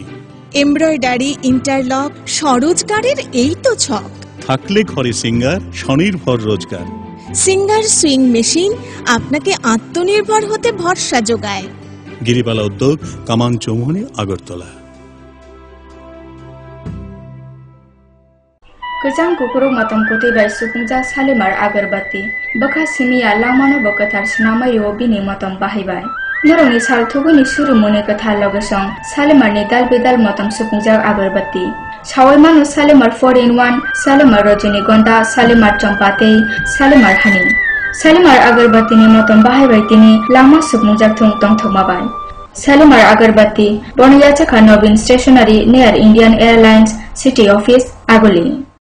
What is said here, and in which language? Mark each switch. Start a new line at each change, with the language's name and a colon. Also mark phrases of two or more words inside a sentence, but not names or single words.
English: embroidery, interlock,
Bangla: স্বরোজগারের এই তো ছক। থাকলে ঘরে সিঙ্গার, স্বনির্ভর রোজগার। সিঙ্গার সুইং মেশিন আপনাকে আত্মনির্ভর হতে ভরসা যোগায়। গিরিবালা উদ্যোগ, কামান চৌমুহনী, আগরতলা।
Kok Borok: Kejang kukuruk matam kuti bai sukungja salimar agarbati. Baka simia lamano bakatar sinamai yo bini matam bahibai. Noroni sal thuguni suru mone kathar logesong salimar ni dal bedal matam sukungja agarbati. Sawai manu salimar 4-in-1, salimar rajinigonda, salimar champate, salimar honey. Salimar agarbati ni matam bahibai tini lama sukungja thung tong thogmabai. Salimar agarbati Boniyachaka Nobin Stationery near Indian Airlines City Office, Agoli.